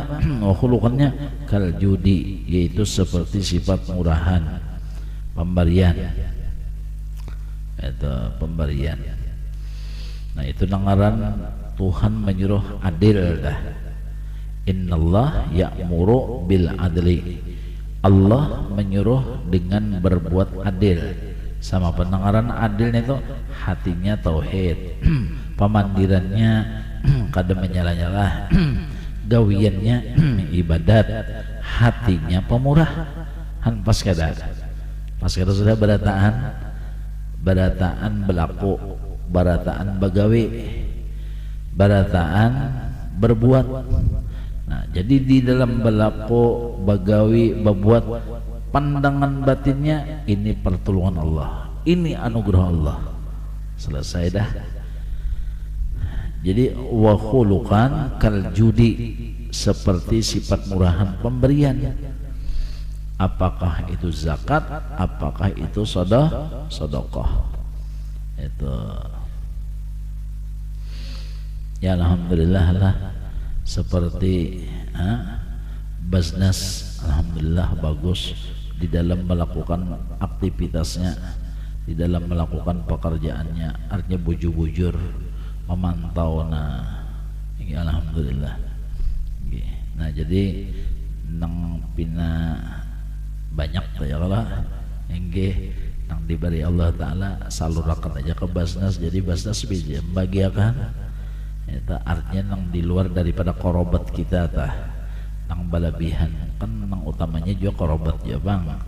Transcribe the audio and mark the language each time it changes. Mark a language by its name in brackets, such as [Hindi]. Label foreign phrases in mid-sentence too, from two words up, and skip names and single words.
[Arabic] وخلقه كالجود, [Indonesian] yaitu seperti sifat murahan, pemberian. Itu pemberian. [Banjar] Nah, itu dengaran Tuhan menyuruh adil dah. [Arabic] إن الله يأمر بالعدل. [Indonesian] Allah menyuruh dengan berbuat adil. [Banjar] Sama pendengaran adilnya itu hatinya tauhid, pemandirannya kada menyalah-nyalah, gawiannya ibadat, hatinya pemurah. Pas kada sudah barataan belaku, barataan bagawi, barataan berbuat. Nah, jadi di dalam belaku, bagawi, [Indonesian] berbuat, pandangan batinnya ini pertolongan Allah, ini anugerah Allah. [Banjar] Selesai dah. [Indonesian] Jadi [Arabic] وخلقا كالجود, [Indonesian] seperti sifat murahan pemberian. Apakah itu zakat, apakah itu sedekah. Itu ya alhamdulillah lah. Seperti Basnas, alhamdulillah bagus di dalam melakukan aktivitasnya, di dalam melakukan pekerjaannya, artinya bujur-bujur memantau. Nah, ini alhamdulillah. [Banjar] Nah, jadi nang pina banyak ya lah, enggih nang diberi Allah Taala salurakan aja ke Basnas. Jadi Basnas bisa membagiakan. Itu artinya nang di luar daripada korobat kita tah, nang balabihan kan nang utamanya juga korobat ya bang.